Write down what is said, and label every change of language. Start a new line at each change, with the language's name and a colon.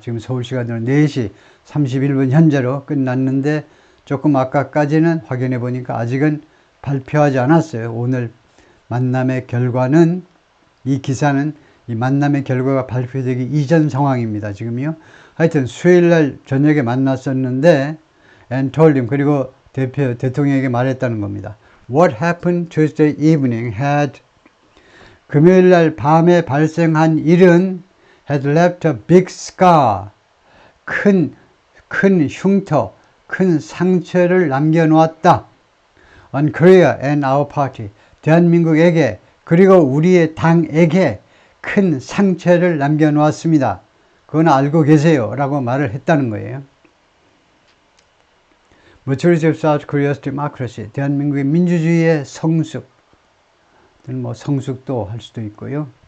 Korean: 지금 서울시간으로 4시 31분 현재로 끝났는데 조금 아까까지는 확인해 보니까 아직은 발표하지 않았어요. 오늘 만남의 결과는 이 기사는 이 만남의 결과가 발표되기 이전 상황입니다. 지금요. 하여튼 수요일날 저녁에 만났었는데
English: and told him
Korean: 그리고 대통령에게 말했다는 겁니다.
English: What happened Tuesday evening had
Korean: 금요일날 밤에 발생한 일은
English: had left a big scar
Korean: 큰 흉터 큰 상처를 남겨놓았다.
English: On Korea and our party
Korean: 대한민국에게 그리고 우리의 당에게 큰 상처를 남겨놓았습니다. 그건 알고 계세요 라고 말을 했다는 거예요.
English: Maturity of South Korea's democracy
Korean: 대한민국의 민주주의의 성숙 성숙도 할 수도 있고요.